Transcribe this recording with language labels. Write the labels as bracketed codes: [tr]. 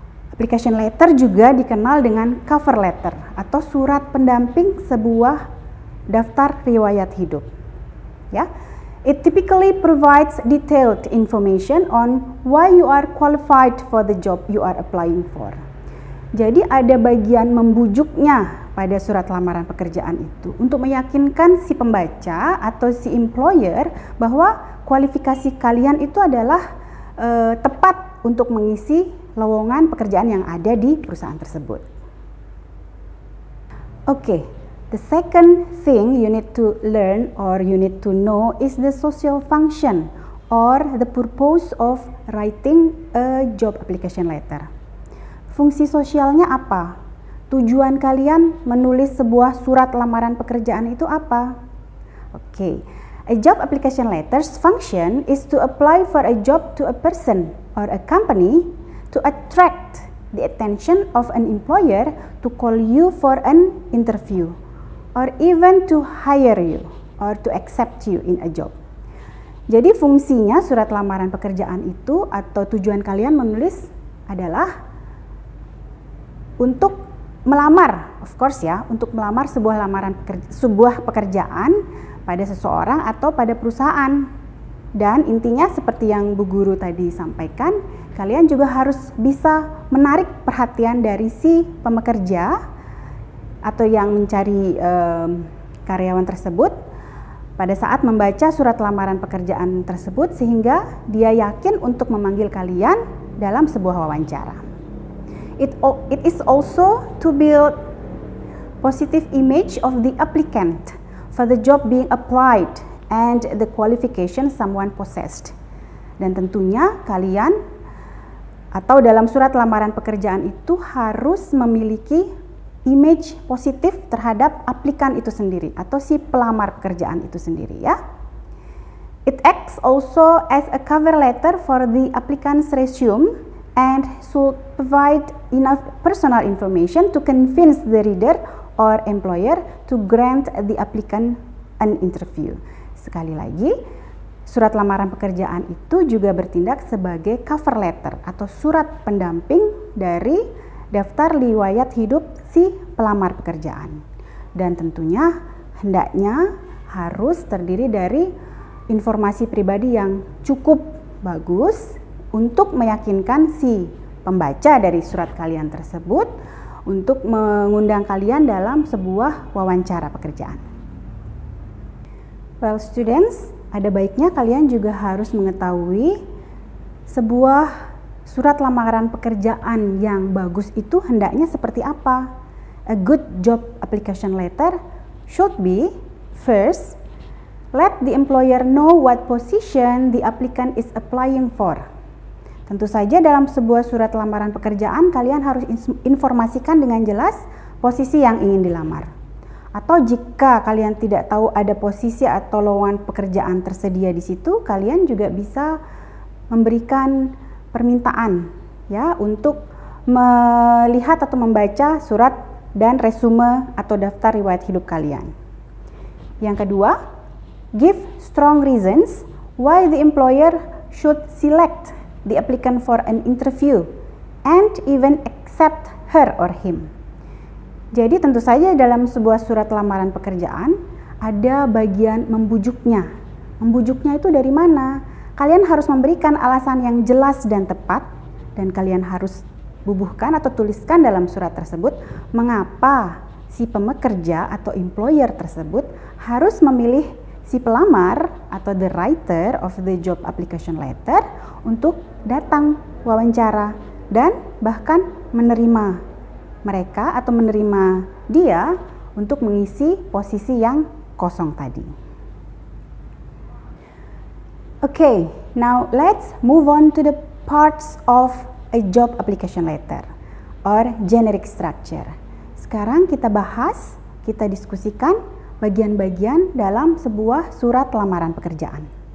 [id] Application letter juga dikenal dengan cover letter atau surat pendamping sebuah daftar riwayat hidup. [en] Ya, it typically provides detailed information on why you are qualified for the job you are applying for. [id] Jadi ada bagian membujuknya pada surat lamaran pekerjaan itu untuk meyakinkan si pembaca atau si employer bahwa kualifikasi kalian itu adalah tepat untuk mengisi lowongan pekerjaan yang ada di perusahaan tersebut. [en] Okay, the second thing you need to learn or you need to know is the social function or the purpose of writing a job application letter. [id] Fungsi sosialnya apa? Tujuan kalian menulis sebuah surat lamaran pekerjaan itu apa? [en] Okay. A job application letter's function is to apply for a job to a person or a company to attract the attention of an employer to call you for an interview or even to hire you or to accept you in a job. [id] Jadi fungsinya surat lamaran pekerjaan itu atau tujuan kalian menulis adalah untuk melamar, [en] of course [id] ya, untuk melamar sebuah pekerjaan pada seseorang atau pada perusahaan. Dan intinya seperti yang Bu Guru tadi sampaikan, kalian juga harus bisa menarik perhatian dari si pekerja atau yang mencari karyawan tersebut pada saat membaca surat lamaran pekerjaan tersebut sehingga dia yakin untuk memanggil kalian dalam sebuah wawancara. [en] It is also to build positive image of the applicant for the job being applied and the qualification someone possessed. [id] Dan tentunya kalian atau dalam surat lamaran pekerjaan itu harus memiliki image positif terhadap aplikan itu sendiri atau si pelamar pekerjaan itu sendiri ya. [en] It acts also as a cover letter for the applicant's resume and should provide enough personal information to convince the reader or employer to grant the applicant an interview. [id] Sekali lagi, surat lamaran pekerjaan itu juga bertindak sebagai cover letter atau surat pendamping dari daftar riwayat hidup si pelamar pekerjaan. Dan tentunya hendaknya harus terdiri dari informasi pribadi yang cukup bagus untuk meyakinkan si pembaca dari surat kalian tersebut untuk mengundang kalian dalam sebuah wawancara pekerjaan. [en] Well students, [id] ada baiknya kalian juga harus mengetahui sebuah surat lamaran pekerjaan yang bagus itu hendaknya seperti apa. [en] A good job application letter should be, first, let the employer know what position the applicant is applying for. [id] Tentu saja dalam sebuah surat lamaran pekerjaan kalian harus informasikan dengan jelas posisi yang ingin dilamar. Atau jika kalian tidak tahu ada posisi atau lowongan pekerjaan tersedia di situ, kalian juga bisa memberikan permintaan ya untuk melihat atau membaca surat dan resume atau daftar riwayat hidup kalian. Yang kedua, [en] give strong reasons why the employer should select the applicant for an interview and even accept her or him. [id] Jadi tentu saja dalam sebuah surat lamaran pekerjaan ada bagian membujuknya. Membujuknya itu dari mana? Kalian harus memberikan alasan yang jelas dan tepat dan kalian harus bubuhkan atau tuliskan dalam surat tersebut mengapa si pekerja atau employer tersebut harus memilih si pelamar atau [en] the writer of the job application letter [id] untuk datang wawancara dan bahkan menerima mereka atau menerima dia untuk mengisi posisi yang kosong tadi. [en] Okay, now let's move on to the parts of a job application letter or generic structure. [id] Sekarang kita bahas, kita diskusikan bagian-bagian dalam sebuah surat lamaran pekerjaan.